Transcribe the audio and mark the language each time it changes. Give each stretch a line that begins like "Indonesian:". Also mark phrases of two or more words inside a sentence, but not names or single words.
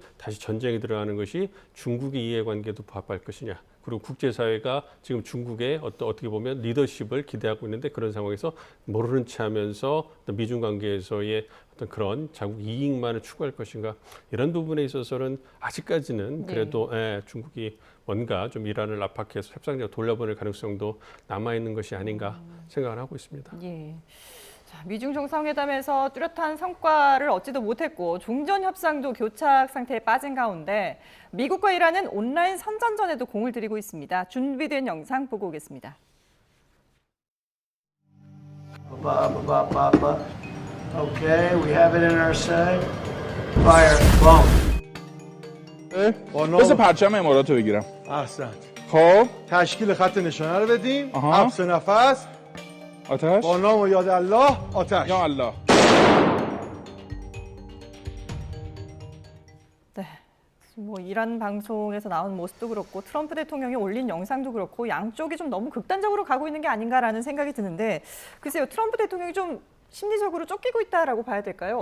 Korean: 다시 전쟁에 들어가는 것이 중국의 이해관계도 부합할 것이냐 그리고 국제사회가 지금 중국의 어떻게 보면 리더십을 기대하고 있는데 그런 상황에서 모르는 체 하면서 미중 관계에서의 어떤 그런 자국 이익만을 추구할 것인가 이런 부분에 있어서는 아직까지는 그래도 중국이 뭔가 좀 이란을 압박해서 협상적으로 돌려보낼 가능성도 남아있는 것이 아닌가 생각을 하고 있습니다. 예. 자, 미중 정상회담에서 뚜렷한 성과를 얻지도 못했고 종전 협상도 교착 상태에 빠진 가운데 미국과 이란은 온라인 선전전에도 공을 들이고 있습니다. 준비된 영상 보고 오겠습니다.
English: Okay, we have it in our sight. Fire. Boom.
Persian: بذار پرچم امارات رو بگیرم. احسنت. خب تشکیل خط نشانه رو بدیم. آها. حبس نفس. آتش با نام و یاد الله آتش. یا الله.
Korean: 네. 뭐 이란 방송에서 나온 모습도 그렇고 트럼프 대통령이 올린 영상도 그렇고 양쪽이 좀 너무 극단적으로 가고 있는 게 아닌가라는 생각이 드는데 글쎄요. 트럼프 대통령이 좀 심리적으로 쫓기고 있다라고 봐야 될까요?